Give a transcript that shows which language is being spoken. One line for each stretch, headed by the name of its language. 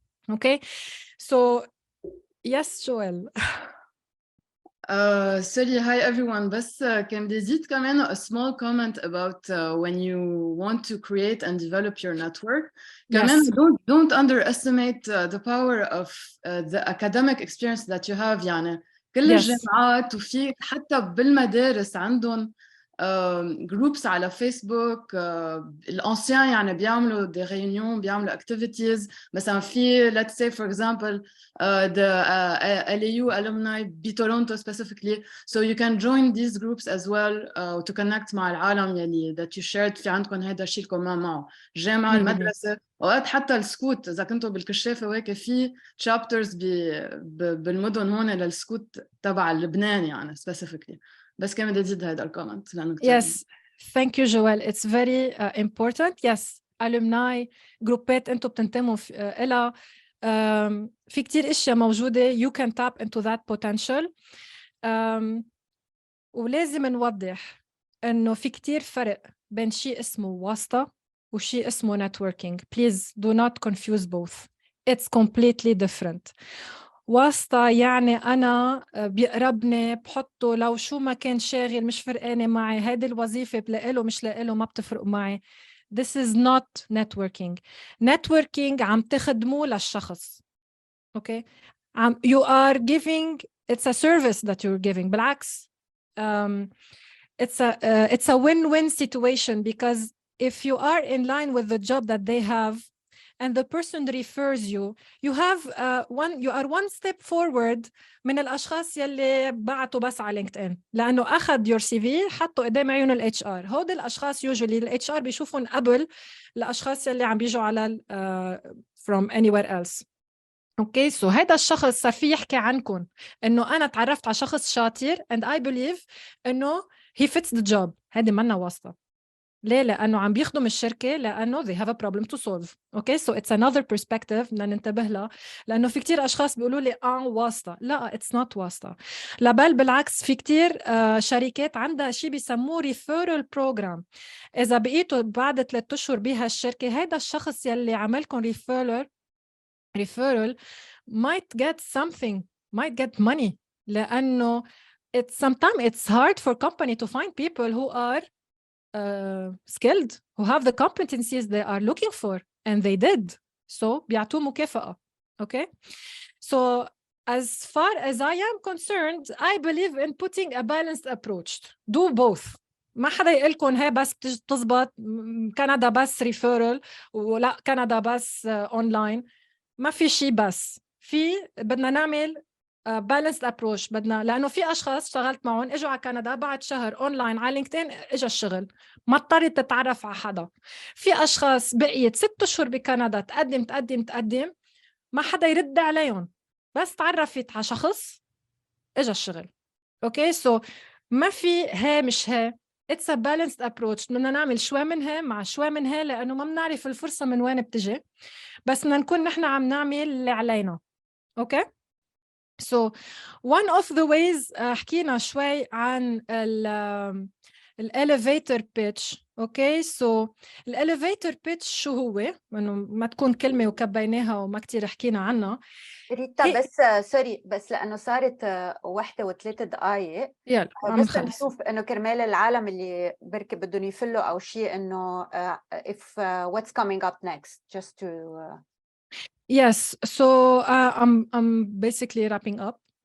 English: Okay? So, yes, Joel. Sorry, hi everyone.
Arabic: بس كان بدي أزيد كمان
English: a small comment about when you want to create and develop your network. كمان don't underestimate the power of the academic experience that you have.
Arabic: يعني كل الجامعات وفي حتى بالمدارس عندهم جروبس على فيسبوك. الانسيان يعني بيعملوا دي ريونيون، بيعملوا activities.
English: مثلا في let's say for example the LAU alumni بتورونتو specifically, so you can join these groups as well to connect
Arabic: مع العالم يلي
English: that you shared
Arabic: في عندكم هذا الشيء الكومان معه. الجامعة، المدرسة، اوقات حتى السكوت اذا كنتوا بالكشافة وهيك في chapters بالمدن هون للسكوت تبع لبنان يعني specifically. بس كمان بدي أزيد هذا الكومنت لأنه كتير.
English: Yes, thank you Joel. It's very important.
Arabic: Yes, alumni جروبات أنتوا بتنتموا إلها. في كتير أشياء موجودة.
English: You can tap into that potential.
Arabic: ولازم نوضح إنه في كتير فرق بين شيء اسمه واسطة وشيء اسمه networking.
English: Please do not confuse both. It's completely different.
Arabic: واسطة يعني أنا بيقربني بحطه لو شو ما كان شاغل، مش فرقانة معي هيدي الوظيفة، بلاقيله مش لاقيله ما بتفرق معي.
English: This is not networking.
Arabic: Networking عم تخدمه للشخص.
English: Okay? You are giving, it's a service that you're giving. بالعكس, it's a win-win situation, because if you are in line with the job that they have, and the person refers you, you are one step forward
Arabic: من الأشخاص يلي بعتوا بس على LinkedIn، لأنه أخذ
English: your CV
Arabic: حطوا قدام عيون ال HR. هود الأشخاص usually ال HR بيشوفون قبل الأشخاص يلي عم بيجوا على
English: from anywhere else. Okay, so
Arabic: هذا الشخص صار في يحكي عنكم إنه أنا تعرفت على شخص شاطر
English: and I believe
Arabic: إنه
English: he fits the job.
Arabic: هذه منا واسطة. ليه؟ لأنه عم بيخدم الشركة، لأنه
English: they have a problem to solve. Okay, so it's another perspective
Arabic: بدنا ننتبه لها، لأنه في كتير أشخاص بيقولوا لي واسطة. لا،
English: it's not
Arabic: واسطة. لا بل بالعكس، في كتير شركات عندها شيء بيسموه referral program. إذا بقيتوا بعد 3 أشهر بهالشركة، هيدا الشخص يلي عملكم
English: referral might get something, might get money، لأنه sometimes it's hard for company to find people who are skilled, who have the competencies they are looking for, and they did.
Arabic: So بيعطوه مكافأة.
English: Okay, so as far as I am concerned, I believe in putting a balanced approach. Do both.
Arabic: ما حدا يقولكم هي بس تزبط كندا بس referral ولا كندا بس online. ما في شيء بس. بدنا نعمل balanced approach. بدنا، لأنه في أشخاص اشتغلت معهم إجوا على كندا بعد شهر أونلاين على لينكدين إجا الشغل، ما اضطرت تتعرف على حدا. في أشخاص بقيت 6 أشهر بكندا تقدم ما حدا يرد عليهم، بس تعرفت على شخص إجا الشغل. أوكي، سو ما في هي مش هي.
English: It's a balanced approach.
Arabic: بدنا نعمل شوي من هي مع شوي من هي، لأنه ما بنعرف الفرصة من وين بتجي، بس بدنا نكون نحن عم نعمل اللي علينا. أوكي.
English: So one of the ways
Arabic: حكينا شوي عن الاليفيتر بيتش. اوكي سو الاليفيتر بيتش شو هو؟ انه ما تكون كلمه وكبيناها وما كتير حكينا عنها. ريتا بس سوري، بس لانه صارت 1:03 دقائق، يلا عم بس نخلص. نشوف انه كرمال العالم اللي بركي بدهم يفلوا او شيء انه
English: if what's coming up next just to Yes, so I'm basically wrapping up.